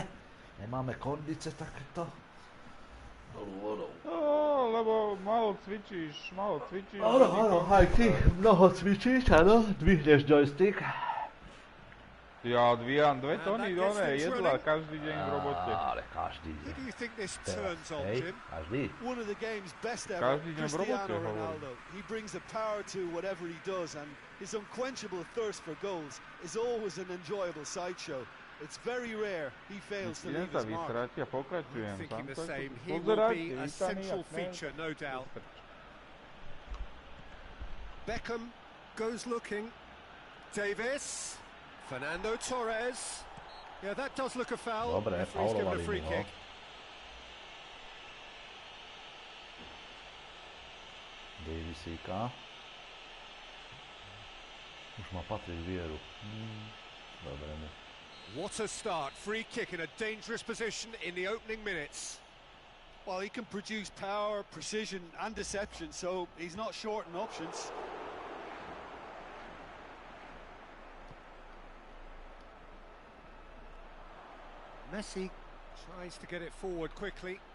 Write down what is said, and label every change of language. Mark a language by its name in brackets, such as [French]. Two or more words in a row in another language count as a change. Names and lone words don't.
[Slovak] Nemáme kondice takéto. Dolu vodou. No, lebo málo cvičíš. Áno, aj ty mnoho cvičíš, áno. Dvihneš joystick. Ja dvíjam 2 tony jedla každý deň v robote. Ale každý deň. [English] Who do you think this turns on, [Slovak] Hej, [English] Jim? [Slovak] každý. [English] One of the game's best ever, [Slovak] Každý deň v robote, [English] Cristiano [Slovak] hovorím. [English] Ronaldo. He brings a power to whatever he does, and his unquenchable thirst for goals is always an enjoyable sideshow. It's very rare he fails to [Slovak] Idem [English] leave [Slovak] sa [English] his mark. [Slovak] vysrať a pokračujem. [English] Thinking the [Slovak] Tam sa [English] same. He will [Slovak] pozerať, [English] be a [Slovak] vítaný, [English] central [Slovak] jak ne. [English] feature, no doubt. Beckham goes looking. Davis. Fernando Torres. Yeah, that does look a foul. [Slovak] Dobre, [English] Referee's given a [Slovak] faulovali [English] free [Slovak] mu, no. [English] kick. [Slovak] Davisíka. Už má Patrik vieru. Dobre mu. [English] What a start. Free kick in a dangerous position in the opening minutes. Well, he can produce power, precision and deception, so he's not short on options. Messi tries to get it forward quickly.